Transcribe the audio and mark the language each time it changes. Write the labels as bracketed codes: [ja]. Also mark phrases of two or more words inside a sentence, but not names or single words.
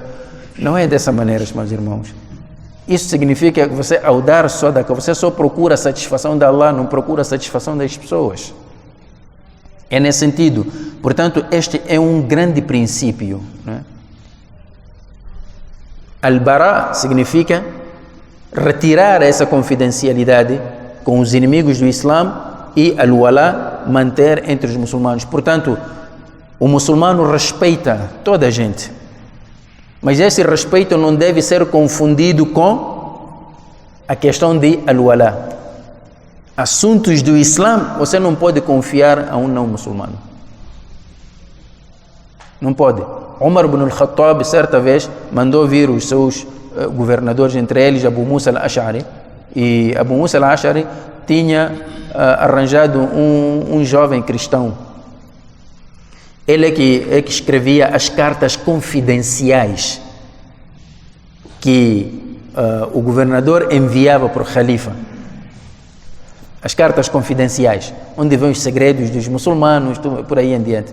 [pt] Não é dessa maneira, meus irmãos. Isso significa que você, ao dar sadaqa, você só procura a satisfação de Allah, não procura a satisfação das pessoas. É nesse sentido. Portanto, este é um grande princípio, né? Al-Bara significa retirar essa confidencialidade com os inimigos do Islã, e al-Wala, manter entre os muçulmanos. Portanto, o muçulmano respeita toda a gente, mas esse respeito não deve ser confundido com a questão de al-Wala. Assuntos do Islã você não pode confiar a um não muçulmano. Não pode. Umar ibn al-Khattab certa vez mandou vir os seus governadores, entre eles Abu Musa al-Ash'ari, e Abu Musa al-Ash'ari tinha arranjado um jovem cristão. Ele é que escrevia as cartas confidenciais que o governador enviava para o Khalifa. As cartas confidenciais, onde vêm os segredos dos muçulmanos, por aí em diante.